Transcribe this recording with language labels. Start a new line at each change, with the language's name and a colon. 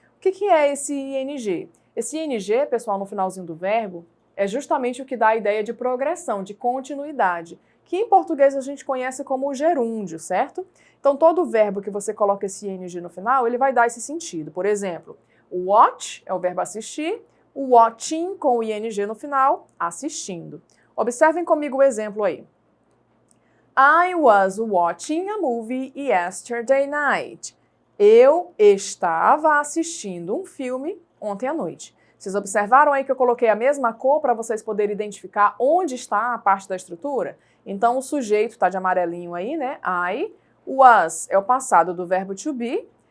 Portuguese: O que é esse ing? Esse ing, pessoal, no finalzinho do verbo, é justamente o que dá a ideia de progressão, de continuidade, que em português a gente conhece como o gerúndio, certo? Então, todo verbo que você coloca esse ing no final, ele vai dar esse sentido. Por exemplo, o watch é o verbo assistir, o watching com o ing no final, assistindo. Observem comigo o exemplo aí.
English: I was watching a movie yesterday night.
Portuguese: Eu estava assistindo um filme ontem à noite. Vocês observaram aí que eu coloquei a mesma cor para vocês poderem identificar onde está a parte da estrutura? Então, o sujeito está de amarelinho aí, né? I. Was é o passado do verbo to be.